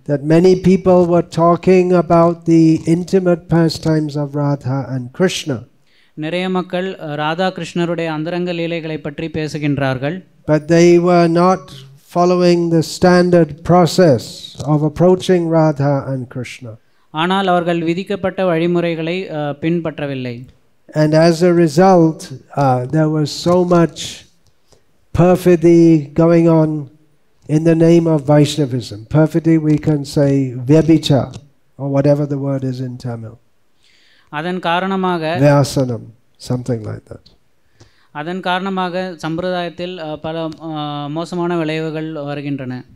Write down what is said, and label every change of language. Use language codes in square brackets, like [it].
[en] That many people were talking about the intimate pastimes of Radha and Krishna. [ta] நிறைய மக்கள் ராதா கிருஷ்ணருடைய அந்தரங்க லீலைகளை பற்றி பேசுகின்றார்கள். [en] But they were not following the standard process of approaching Radha and Krishna. [ta] ஆனால் அவர்கள் விதிக்கப்பட்ட வழிமுறைகளை பின்பற்றவில்லை. [en] And as a result, there was so much perfidy going on in the name of Vaishnavism. Perfidy, we can say vyabhichar or whatever the word is in Tamil. [ta] அதன் காரணமாக [en] Vyasanam, something like that. [ta] அதன் காரணமாக சம்பிரதாயத்தில் பல மோசமான விளைவுகள் வருகின்றன.